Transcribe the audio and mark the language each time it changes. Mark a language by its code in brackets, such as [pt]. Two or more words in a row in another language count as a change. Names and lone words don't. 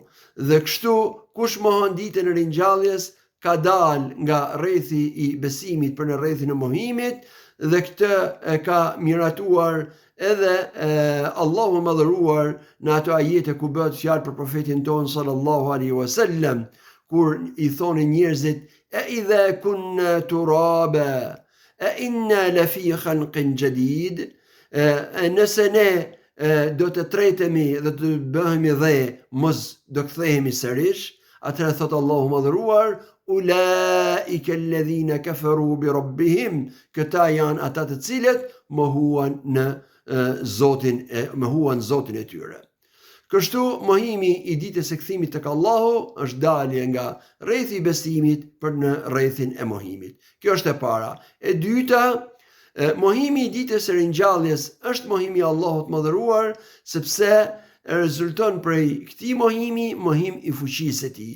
[sq] Dhe kështu kush mohon ditën e ringjalljes ka dal nga rrethi I besimit për në rrethin e mohimit, dhe këtë e ka miratuar edhe Allahu I Madhëruar në ato ajete ku bëhet fjalë për profetin ton [ar] صلى الله عليه وسلم, [sq] kur I thonë njerëzit: [ar] "أئذا كنا ترابا أئنا لفي خلق جديد." [sq] Nëse ne do të tretemi dhe të bëhemi dhe mos do kthehemi sërish, atëherë thot Allahu I Madhëruar: [ar] "أولئك الذين كفروا بربهم." [sq] Këta janë ata të cilët mohuan Zotin e tyre. Kështu mohimi I ditës së kthimit tek Allahu është dalje nga rrethi I besimit për në rrethin e mohimit. Kjo është e para. E dyta, mohimi I ditës së ringjalljes është mohimi I Allahut Madhëruar, sepse rezulton prej këtij mohim I fuqisë së tij.